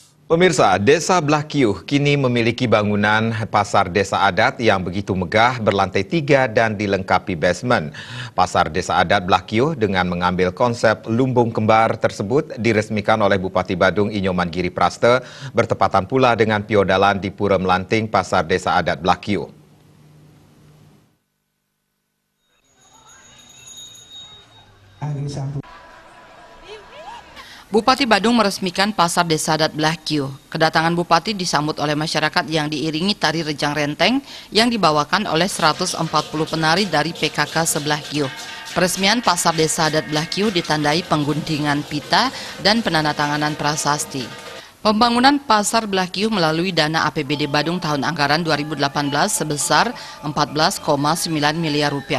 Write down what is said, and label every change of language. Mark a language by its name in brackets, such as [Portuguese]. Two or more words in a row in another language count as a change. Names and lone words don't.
[Indonesian] Pemirsa, Desa Blakiuh kini memiliki bangunan pasar desa adat yang begitu megah berlantai 3 dan dilengkapi basement. Pasar desa adat Blakiuh dengan mengambil konsep lumbung kembar tersebut diresmikan oleh Bupati Badung Inyoman Giri Praste bertepatan pula dengan piodalan di Pura Melanting Pasar Desa Adat Blakiuh. Bupati Badung meresmikan Pasar Desa Adat Blakiuh. Kedatangan Bupati disambut oleh masyarakat yang diiringi tari rejang renteng yang dibawakan oleh 140 penari dari PKK Seblakiuh. Peresmian Pasar Desa Adat Blakiuh ditandai pengguntingan pita dan penandatanganan prasasti. Pembangunan Pasar Blakiuh melalui dana APBD Badung tahun anggaran 2018 sebesar 14,9 miliar rupiah.